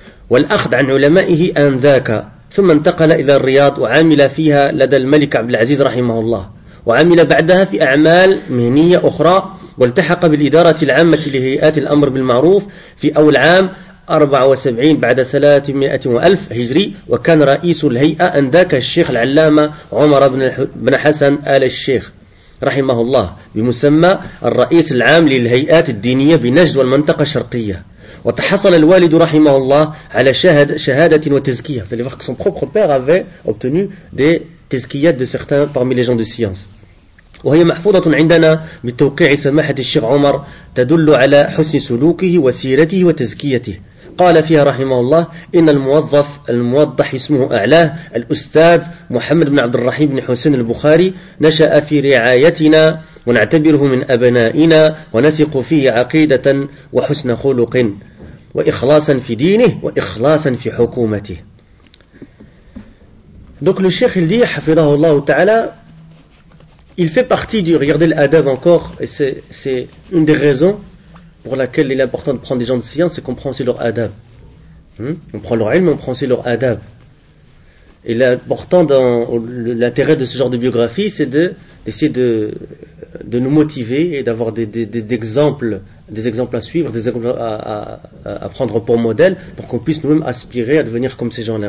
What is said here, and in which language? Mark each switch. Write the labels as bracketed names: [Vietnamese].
[Arabic] والأخذ عن علمائه آنذاك ثم انتقل إلى الرياض وعمل فيها لدى الملك عبد العزيز رحمه الله وعمل بعدها في أعمال مهنية أخرى والتحق بالإدارة العامة لهيئات الأمر بالمعروف في أول عام 74 بعد 300,000 هجري وكان رئيس الهيئة أنذاك الشيخ العلامة عمر بن حسن آل الشيخ رحمه الله بمسمى الرئيس العام للهيئات الدينية بنجد والمنطقة الشرقية وتحصل الوالد رحمه الله على شهادة وتزكية. [French] C'est le fait que son propre père avait obtenu des tezkiyat de certains parmi les gens de science. [Arabic] وهي محفوظة عندنا بتوقيع سماحة الشيخ عمر تدل على حسن سلوكه وسيرته وتزكيته. قال فيها رحمه الله إن الموظف الموضح اسمه أعلاه الأستاذ محمد بن عبد الرحيم بن حسين البخاري نشأ في رعايتنا ونعتبره من أبنائنا ونثق فيه عقيدة وحسن خلق وإخلاصا في دينه وإخلاصا في حكومته. دوك الشيخ الدي حفظه الله تعالى [French] Il fait partie du, regardez l'adab encore, et c'est une des raisons pour laquelle il est important de prendre des gens de science et qu'on prend aussi leur adab. On prend leur ilm, on prend aussi leur adab. Et l'important dans l'intérêt de ce genre de biographie, c'est d'essayer de nous motiver et d'avoir des exemples à suivre, des exemples à prendre pour modèle, pour qu'on puisse nous-mêmes aspirer à devenir comme ces gens-là.